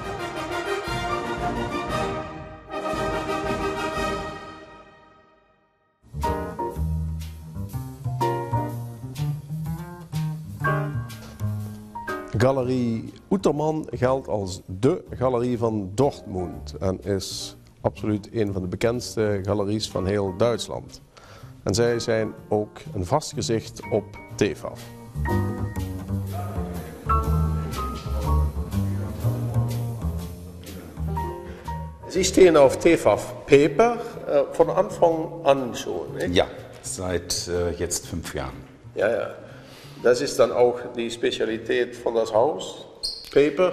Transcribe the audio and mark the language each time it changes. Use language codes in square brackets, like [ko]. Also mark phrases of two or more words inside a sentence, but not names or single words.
[nl] Galerie Utermann geldt als dé galerie van Dortmund en is absoluut een van de bekendste galeries van heel Duitsland. En zij zijn ook een vast gezicht op TEFAF. [de] Sie stehen auf TEFAF Paper von Anfang an schon, nicht? Ja, seit jetzt 5 Jahren. Ja, ja. Das ist dann auch die Spezialität von das Haus, Paper.